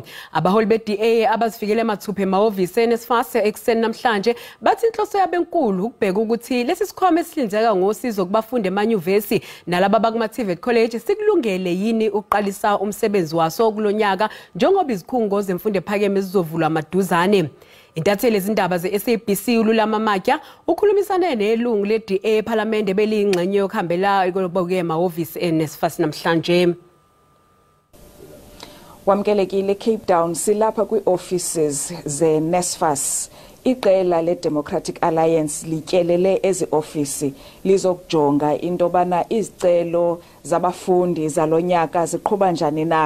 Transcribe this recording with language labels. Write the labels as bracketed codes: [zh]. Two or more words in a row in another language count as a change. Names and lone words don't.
[zu] Abaholi be-DA abazifikele emathupha emahhovisi enesifas ekuseni namhlanje bathi inhloso yabo enkulu ukubheka ukuthi lesi sikhwama esihlinzeka ngosizo kubafundi emanyuvesi nalaba bakuma-TVET College sikulungele yini ukuqalisa umsebenzi waso kulonyaka njengoba izikhungo zemfundo ephakeme zizovulwa amaduzane. Intatheli Izindaba ze-SABC uLulama Matya ukhulumisane nelungu le-DA ePhalamende beliyingxenye yokuhambela emahhovisi enesifas namhlanje. [xh] Wamkelekile Cape Town silapha kwi-offices ze-NSFAS. Iqela le-Democratic Alliance lityelele ezi-ofisi lizokujonga into bana izicelo zabafundi zalonyaka ziqhuba njani na.